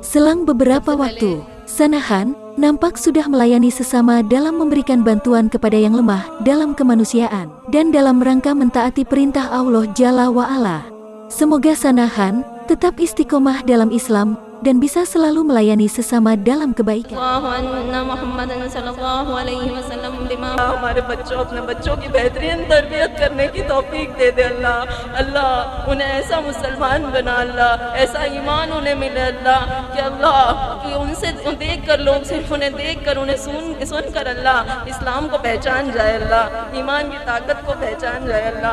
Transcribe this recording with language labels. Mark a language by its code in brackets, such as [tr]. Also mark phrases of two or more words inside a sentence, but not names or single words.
[id] Selang beberapa waktu, Sanahan nampak sudah melayani sesama dalam memberikan bantuan kepada yang lemah dalam kemanusiaan dan dalam rangka mentaati perintah Allah [ar] جل وعلا. [id] Semoga Sanahan tetap istiqomah dalam Islam dan bisa selalu melayani sesama dalam kebaikan. [hi] हमारे बच्चों अपने बच्चों की बेहतरीन तरबियत करने की तौफीक दे दे अल्लाह। अल्लाह उन्हें ऐसा मुसलमान बना अल्लाह, ऐसा ईमान उन्हें मिले अल्लाह कि अल्लाह कि उनसे देख कर लोग सिर्फ उन्हें देख कर उन्हें सुन कर अल्लाह इस्लाम को पहचान जाए अल्लाह, ईमान की ताकत को पहचान जाए अल्लाह।